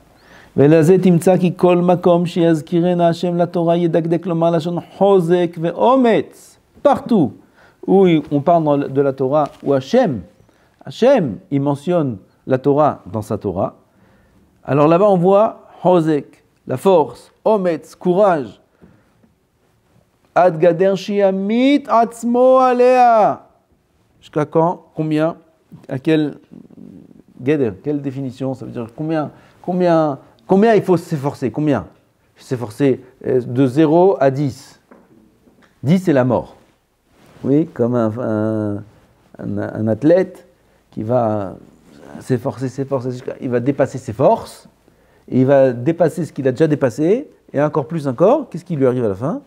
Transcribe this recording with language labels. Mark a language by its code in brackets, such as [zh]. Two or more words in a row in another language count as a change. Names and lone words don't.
[fr] Partout où on parle de la Torah, où Hachem, il mentionne la Torah dans sa Torah, alors là-bas on voit Hozek, la force, Ometz, courage. [he] עד גדר שימית עצמו עליה. [fr] Jusqu'à quand? Combien? À quel gader? Quelle définition? Ça veut dire combien il faut s'efforcer? Combien? S'efforcer de 0 à 10. 10 c'est la mort. Oui, comme un athlète qui va s'efforcer, il va dépasser ses forces, et il va dépasser ce qu'il a déjà dépassé, et encore plus encore, qu'est-ce qui lui arrive à la fin?